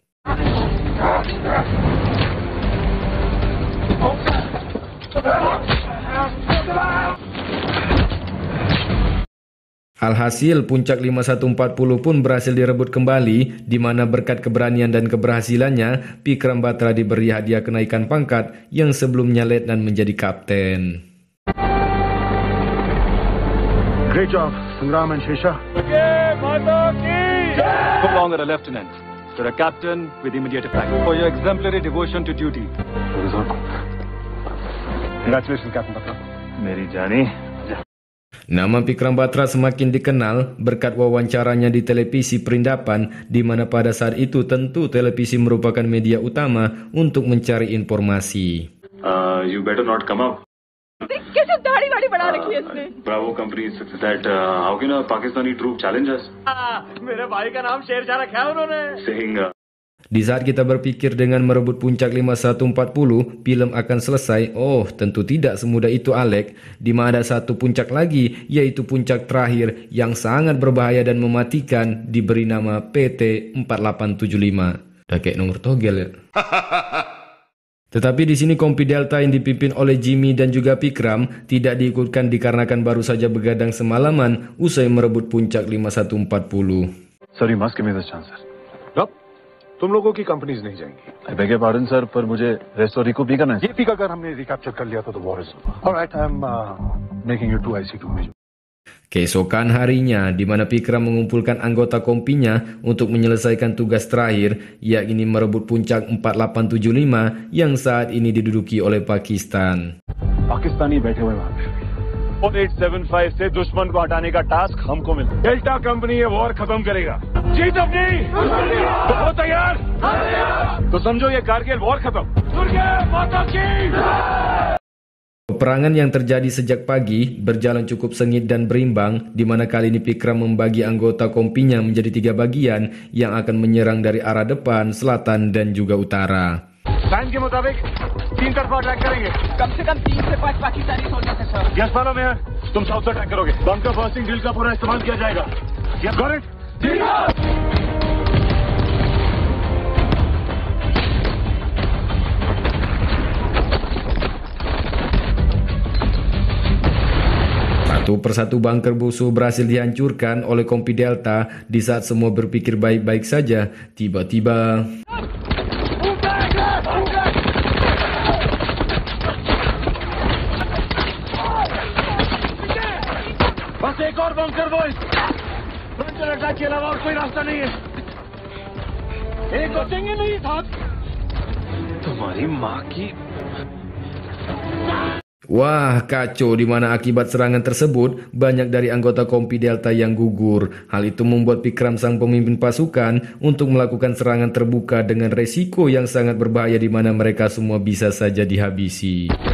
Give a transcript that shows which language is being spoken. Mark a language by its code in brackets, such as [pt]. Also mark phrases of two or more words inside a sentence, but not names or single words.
[id] Alhasil, puncak 5140 pun berhasil direbut kembali, di mana berkat keberanian dan keberhasilannya, Pikram Batra diberi hadiah kenaikan pangkat yang sebelumnya letnan menjadi kapten. [en] Great job, Sangram and Shesha. No longer a lieutenant. You're a captain with immediate effect for your exemplary devotion to duty. Congratulations, Captain Batra. [hi] मेरी जानी. [id] Nama Pikram Batra semakin dikenal berkat wawancaranya di televisi Perindapan, di mana pada saat itu tentu televisi merupakan media utama untuk mencari informasi. [en] You better not come up. [hi] कैसे दाढ़ी वाड़ी बढ़ा रखी है इसने? [en] Bravo company is that how can a Pakistani troop challenge us? [hi] मेरे भाई का नाम शेरशाह रखा है उन्होंने. [en] Saying [id] Di saat kita berpikir dengan merebut puncak 5140, film akan selesai. Oh, tentu tidak semudah itu, Alek. Di mana ada satu puncak lagi, yaitu puncak terakhir yang sangat berbahaya dan mematikan, diberi nama PT 4875. Udah kayak nomor togel ya. Tetapi di sini Kompi Delta yang dipimpin oleh Jimmy dan juga Pikram tidak diikutkan dikarenakan baru saja begadang semalaman usai merebut puncak 5140. [en] Sir, you must give me this chance, sir. [hi] तुम लोगों की कंपनीज नहीं जाएंगी. [en] I beg your pardon, [hi] sir, पर मुझे रेस्ट और रिकूप भी करना है. ये पिक अगर हमने रिकैप्चर कर लिया तो [en] war is over. All right, I'm making you 2 IC2 major. [id] Keesokan harinya, di mana Pikram mengumpulkan anggota kompinya untuk menyelesaikan tugas terakhir, yakni merebut puncak 4875 yang saat ini diduduki oleh Pakistan. [hi] पाकिस्तानी बैठे हुए वहां पे 4875 से दुश्मन को हटाने का टास्क हमको मिला. डेल्टा कंपनी ये वॉर खत्म करेगा. जीत अपनी. तो हो तैयार. तो समझो ये कारगिल वॉर खत्म. दुर्गे माता की. [id] Peperangan yang terjadi sejak pagi berjalan cukup sengit dan berimbang, di mana kali ini Pikram membagi anggota kompinya menjadi 3 bagian yang akan menyerang dari arah depan, selatan, dan juga utara. [hi] प्लान के मुताबिक 3 तरफा अटैक करेंगे. कम से कम 3 से 5 पाकिस्तानी सोल्जर्स हैं सर. यस मालूम है. तुम साउथ से अटैक करोगे. [en] bunker bursting drill [hi] का पूरा इस्तेमाल किया जाएगा. [en] yes got it. [id] Satu persatu bunker musuh berhasil dihancurkan oleh Kompi Delta. Di saat semua berpikir baik-baik saja, tiba-tiba [hi] बस एक और [en] bunker boys. frontal attack [hi] के अलावा और कोई रास्ता नहीं है. एक बचेंगे नहीं साहब. तुम्हारी माँ की. [id] Wah, kacau, di mana akibat serangan tersebut banyak dari anggota Kompi Delta yang gugur. Hal itu membuat Pikram sang pemimpin pasukan untuk melakukan serangan terbuka dengan resiko yang sangat berbahaya, di mana mereka semua bisa saja dihabisi.